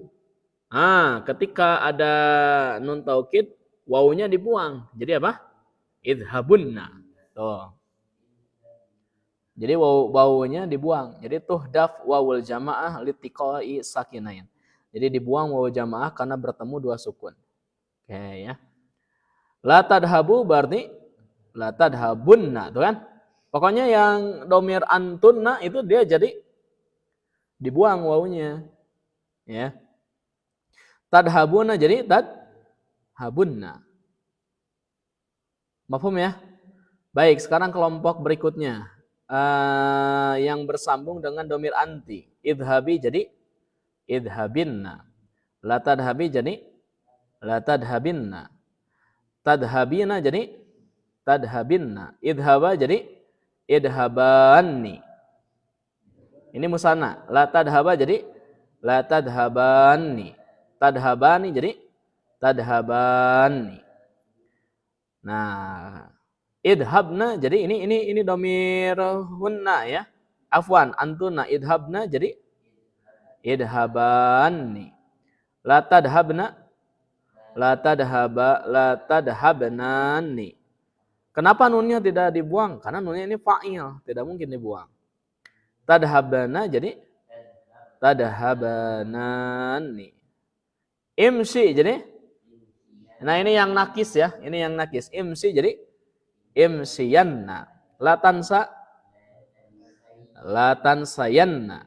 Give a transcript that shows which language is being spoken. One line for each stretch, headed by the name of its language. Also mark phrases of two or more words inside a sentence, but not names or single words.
Indonesian: Nah, ketika ada nun taukid, wawunya dibuang. Jadi apa? Idhabunna. Tuh. Jadi wawunya dibuang.
Arabic: Jadi تحذف واو الجماعة لالتقاء ساكنين.
Indonesian: Jadi dibuang wawu jamaah karena bertemu dua sukun. Oke ya.
Arabic: لا تذهبوا berarti لا تذهبنّ,
Indonesian: tuh kan? Pokoknya yang
Arabic: ضمير أنتنّ
Indonesian: itu dia jadi dibuang wawunya. Ya.
Arabic: Tadhabuna jadi tadhabunna.
Indonesian: Mafhum ya? Baik, sekarang kelompok berikutnya. Yang bersambung dengan
Arabic: ضمير أنتِ. Idhabi jadi idhabinna. لا تذهبي jadi لا تذهبنّ. Tadhabina jadi tadhabinna. Idhaba jadi idhabanni. Ini musanna. لا تذهبا jadi لا تذهبانّ. Tadhabani jadi tadhabanni.
Indonesian: Nah, idhabna jadi ini
Arabic: ضمير هنّ
Indonesian: ya.
Arabic: عفوا أنتنّ اذهبن jadi idhabanni. لا تذهبن لا تذهبنانّ.
Indonesian: Kenapa nunnya tidak dibuang? Karena nunnya ini fa'il, tidak mungkin dibuang.
Arabic: Tadhabna jadi tadhabanani.
Indonesian: Imsi jadi, nah ini yang nakis ya, ini yang nakis.
Arabic: Imsi jadi imsiyanna. لا تنسى لا تنسينّ.